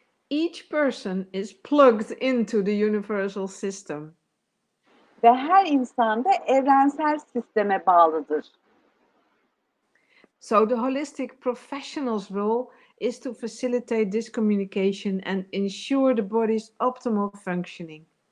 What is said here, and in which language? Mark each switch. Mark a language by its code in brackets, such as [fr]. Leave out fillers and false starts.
[en] Each person is plugged into the universal system. [tr] Ve her insan da evrensel sisteme bağlıdır. [en] So the holistic professional's role is to facilitate this communication and ensure the body's optimal functioning.